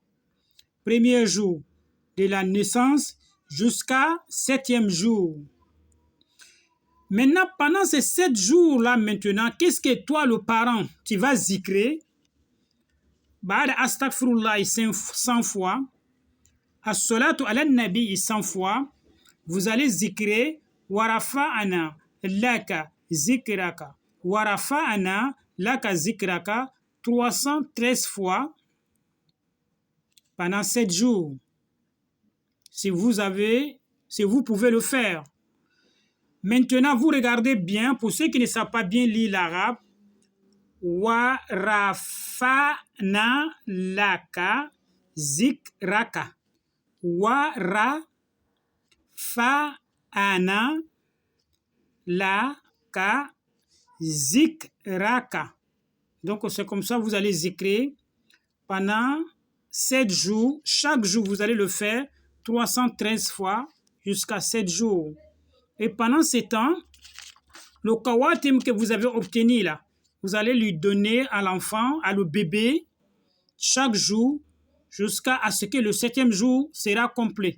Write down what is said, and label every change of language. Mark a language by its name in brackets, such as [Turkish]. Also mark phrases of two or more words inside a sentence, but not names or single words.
[French] Premier jour de la naissance jusqu'à 7e jour. Maintenant, pendant ces 7 jours-là, maintenant, qu'est-ce que toi, le parent, tu vas zikrer? [Arabic] بعد أستغفر الله [French] 100 fois, [Arabic] الصلاة على النبي [French] 100 fois, vous allez zikrer [Arabic] ورفعنا لك ذكرك، ورفعنا لك ذكرك [French] 313 fois pendant 7 jours. Si vous pouvez le faire. Maintenant, vous regardez bien, pour ceux qui ne savent pas bien lire l'arabe, [Arabic] ورفعنا لك ذكرك. ورفعنا لك ذكرك. [French] Donc, c'est comme ça, vous allez zikrer pendant 7 jours. Chaque jour, vous allez le faire 313 fois jusqu'à 7 jours. Et pendant ce temps, le kawatim que vous avez obtenu là, vous allez lui donner à l'enfant, à le bébé, chaque jour, jusqu'à ce que le 7e jour sera complet.